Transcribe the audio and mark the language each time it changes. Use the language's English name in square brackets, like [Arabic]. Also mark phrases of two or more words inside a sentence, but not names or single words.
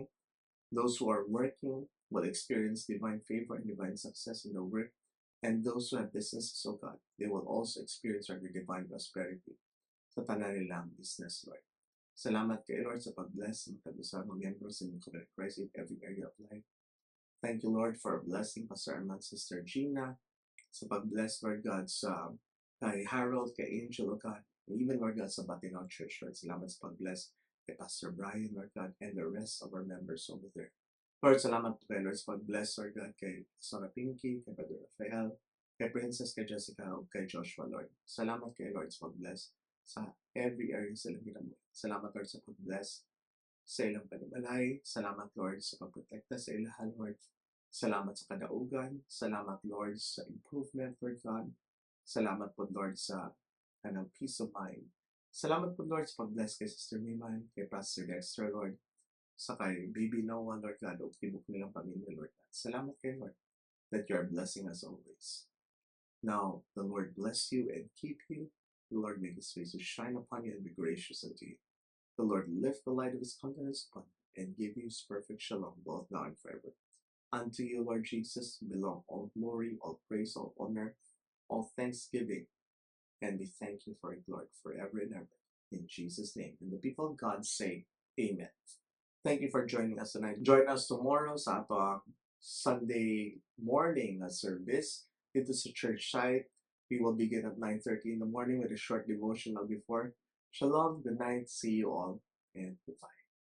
[English] Those who are working will experience divine favor and divine success in their work. And those who have businesses, oh God, they will also experience your divine prosperity [Cebuano] sa tanan nilang [English] business, Lord. [Cebuano] Salamat kay Lord sa pag-bless ng tag-usa mga miyembro sa inyong Covenant Christ [English] in every area of life. Thank you, Lord, for blessing Pastor Armand, Sister Gina, [Cebuano] sa pag-bless, [English] Lord God, [Cebuano] sa kay [English] Harold, kay Angel, oh God, and even, Lord God, [Cebuano] sa Batinaw Church, Lord. Salamat sa pag-bless kay Pastor Brian, Lord God, [English] and the rest of our members over there. [Cebuano] Lord, salamat po kay Lord sa pag-bless, Lord God, kay Sarah Pinky, kay Brother Rafael, kay Princess, kay Jessica, o kay Joshua, Lord. Salamat kay Lord sa pag-bless sa [English] every area [Cebuano] sa ilang ginawa. Salamat, Lord, sa pag-bless sa ilang panimalay. Salamat, Lord, sa pagprotekta sa ilahan, Lord. Salamat sa kadaugan. Salamat, Lord, sa improvement, Lord God. Salamat po, Lord, sa kanang [English] peace of mind. [Cebuano] Salamat po, Lord, sa pag-bless kay Sister Miman, kay Pastor Dexter, Lord, sa kay Baby Noah, Lord God, o tibok nilang pamilya, Lord God. Salamat kay [English] Lord that you are blessing us always. Now, the Lord bless you and keep you. The Lord make his face to shine upon you and be gracious unto you. The Lord lift the light of his countenance upon you and give you his perfect shalom, both now and forever. Unto you, Lord Jesus, belong all glory, all praise, all honor, all thanksgiving. And we thank you for it, Lord, forever and ever. In Jesus' name. And the people of God say, Amen. Thank you for joining us tonight. Join us tomorrow [Cebuano] sa ato [English] Sunday morning service [Filipino] dito sa [English] church site. We will begin at 9:30 in the morning with a short devotional before. Shalom, good night, see you all, and goodbye.